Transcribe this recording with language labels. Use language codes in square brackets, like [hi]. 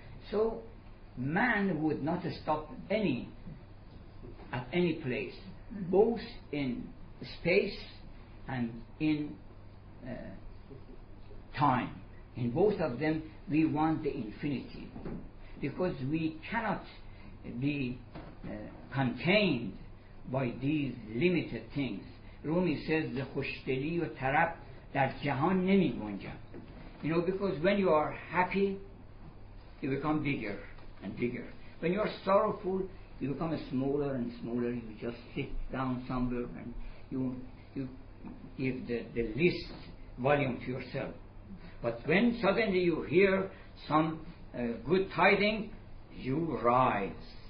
[en] So man would not stop at any place, both in space and in time. In both of them, we want the infinity, because we cannot be contained by these limited things. Rumi says, the [fa] خوشدلی و طرب در جهان نمی گنجد. [en] You know, because when you are happy, you become bigger and bigger. When you are sorrowful, you become smaller and smaller. You just sit down somewhere and you give the least volume to yourself. But when suddenly you hear some good tidings, you rise.